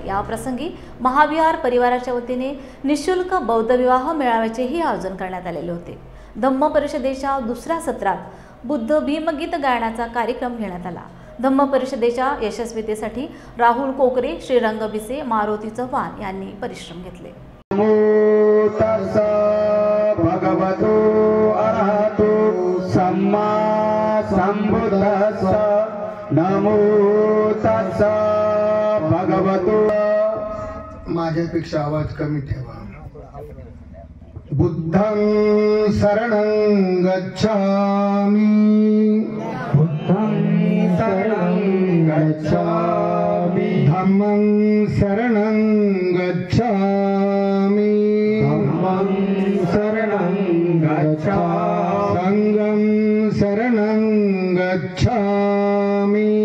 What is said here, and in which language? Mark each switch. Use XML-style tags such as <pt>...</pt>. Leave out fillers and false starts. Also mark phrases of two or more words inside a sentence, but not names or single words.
<mr>या प्रसंगी महाविहार परिवाराच्या वतीने निशुल्क बौद्ध विवाह मेळाव्याचेही आयोजन करण्यात आलेले होते। धम्म परिषदेच्या 2ऱ्या सत्रात बुद्ध भीमगीत गायनाचा कार्यक्रम घेण्यात आला। धम्म परिषदेच्या यशस्वीतेसाठी राहुल कोकरे, श्रीरंग भिसे, मारुती चव्हाण यांनी परिश्रम घेतले।</mr> <pi>भगवतो अरहतो सम्मा संबुद्धस्स नमो तस्स भगवतो।</pi> <mr>माझ्यापेक्षा आवाज कमी ठेवा।</mr> <pi>बुद्धं शरणं गच्छामि, बुद्धं शरणं गच्छामि, धम्मं शरणं गच्छामि, धम्मं शरणं गच्छामि, संघं शरणं गच्छामि,</pi>